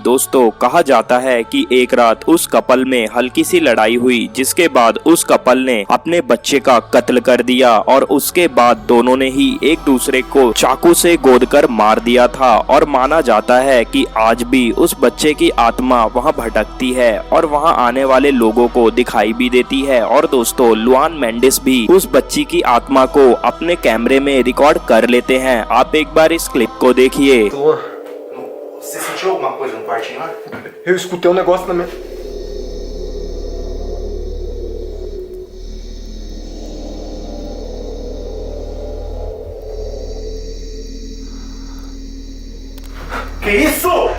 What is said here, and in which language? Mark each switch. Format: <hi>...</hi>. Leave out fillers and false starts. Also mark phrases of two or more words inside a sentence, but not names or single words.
<hi>दोस्तों कहा जाता है कि एक रात उस कपल में हल्की सी लड़ाई हुई, जिसके बाद उस कपल ने अपने बच्चे का कत्ल कर दिया और उसके बाद दोनों ने ही एक दूसरे को चाकू से गोदकर मार दिया था। और माना जाता है कि आज भी उस बच्चे की आत्मा वहां भटकती है और वहां आने वाले लोगों को दिखाई भी देती है। और दोस्तों लुआन मेंडिस भी उस बच्ची की आत्मा को अपने कैमरे में रिकॉर्ड कर लेते हैं। आप एक बार इस क्लिप को देखिए।</hi> <pt>Você sentiu alguma coisa no quartinho lá? Eu escutei um negócio na minha... Que isso?</pt>